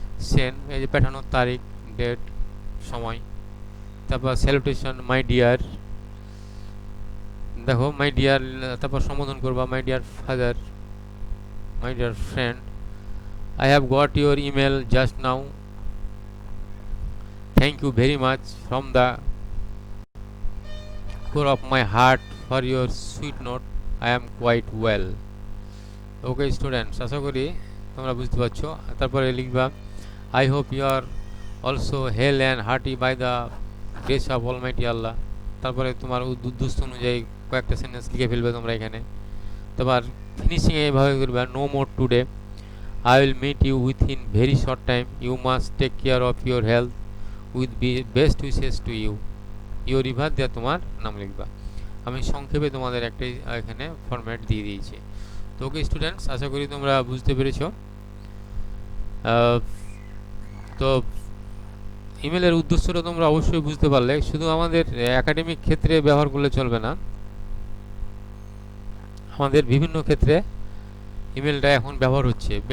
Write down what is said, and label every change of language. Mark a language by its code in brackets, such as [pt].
[bn] Send, এই যে পাঠানোর তারিখ, ডেট, সময়। তারপর স্যালুটেশন, মাই ডিয়ার। দেখো মাই ডিয়ার, তারপর সম্বোধন করবা, my dear father, my dear friend, [en] I have got your email just now. Thank you very much from the core of my heart for your sweet note. I am quite well. Okay students, [bn] আশা করি তোমরা বুঝতে পারছো। তারপরে লিখবা, [en] I hope you are also hale and hearty by the grace of Almighty Allah। [bn] তারপরে তোমার উদ্দেশ্য অনুযায়ী কয়েকটা সেন্টেন্স লিখে ফেলবে তোমরা এখানে। তারপর ফিনিশিংয়ে এইভাবে করবে, [en] no more today, I will meet you within very short time. You must take care of your health with best wishes to you. [bn] Your river দিয়ে তোমার নাম লিখবা। আমি সংক্ষেপে তোমাদের একটা এখানে ফরম্যাট দিয়ে দিয়েছি। তো ওকে স্টুডেন্টস, আশা করি তোমরা বুঝতে পেরেছো। তো ইমেলের উদ্দেশ্যটা তোমরা অবশ্যই বুঝতে পারলে। শুধু আমাদের একাডেমিক ক্ষেত্রে ব্যবহার করলে চলবে না, আমাদের বিভিন্ন ক্ষেত্রে ইমেলটা এখন ব্যবহার হচ্ছে।